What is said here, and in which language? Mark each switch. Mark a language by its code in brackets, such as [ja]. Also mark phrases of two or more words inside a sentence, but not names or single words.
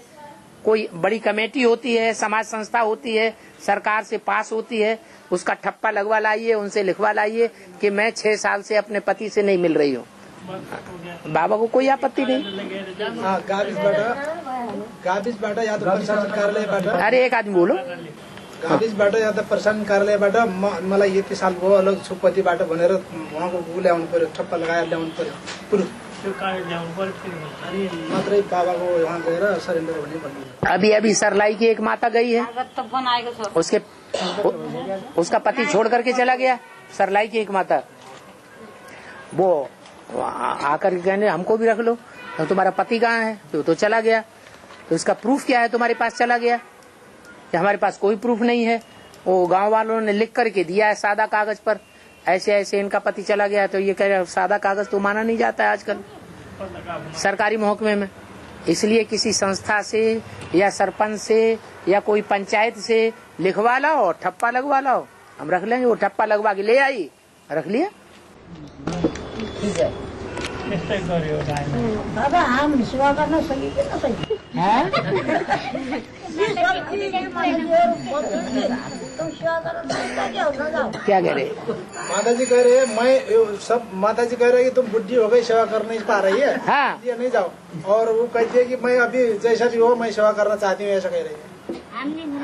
[hi] कोई बड़ी कमेटी होती है, समाज संस्था होती है, सरकार से पास होती है, उसका ठप्पा लगवा लाइए, उनसे लिखवा लाइए कि मैं 6 साल से अपने पति से नहीं मिल रही हूँ। बाबा को कोई आपत्ति नहीं। [ne] हाँ गाविसबाट या तो प्रशासन कार्यालयबाट [hi] अरे एक आदमी बोलो [ne] गाविसबाट या त प्रशासन कार्यालयबाट मलाई यति साल भयो अलग छु पतिबाट भनेर उहाँको उ ल्याउनु पर्यो, ठप्पा लगाएर ल्याउनु पर्यो प्रुफ मात्रै बाबाको वहाँ गएर सरेन्डर हुने भन्नु। [hi] अभी सरलाई की एक माता गई है, [ne] त बनाएको छ [hi] उसका पति छोड़ करके चला गया। सरलाई की एक माता वो आकर के कहने हमको भी रख लो, तो तुम्हारा पति कहाँ है? तो चला गया। तो इसका प्रूफ क्या है तुम्हारे पास चला गया? हमारे पास कोई प्रूफ नहीं है। वो गांव वालों ने लिख करके दिया है सादा कागज पर, ऐसे ऐसे इनका पति चला गया। तो ये कह रहे सादा कागज तो माना नहीं जाता है आजकल सरकारी महकमे में। इसलिए किसी संस्था से या सरपंच से या कोई पंचायत से लिखवा लाओ और ठप्पा लगवा लाओ, हम रख लेंगे। वो ठप्पा लगवा के ले आई, रख लिया। [ne] बाबा हम सेवा गर्न सकिन्छ नसकिन्छ [hi] क्या कह रहे? माताजी कह रहे हैं मैं सब माताजी कह रहे हैं कि तुम बुढ़ी हो गई, सेवा कर नहीं पा रही है, हाँ ये नहीं जाओ। और वो कहती है कि मैं अभी जैसा भी हो मैं सेवा करना चाहती हूँ, ऐसा कह रही है।